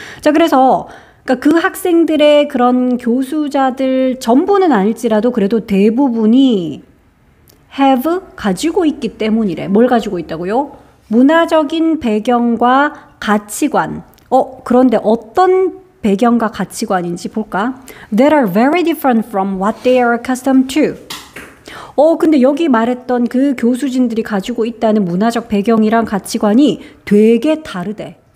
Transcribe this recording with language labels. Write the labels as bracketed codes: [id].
[ko] 자, 그래서 그러니까 그 학생들의 그런 교수자들 전부는 아닐지라도 그래도 대부분이 have 가지고 있기 때문이래. 뭘 가지고 있다고요? 문화적인 배경과 가치관. 그런데 어떤 배경과 가치관인지 볼까? [en] That are very different from what they are accustomed to. [ko] 근데 여기 말했던 그 교수진들이 가지고 있다는 문화적 배경이랑 가치관이 되게 다르대.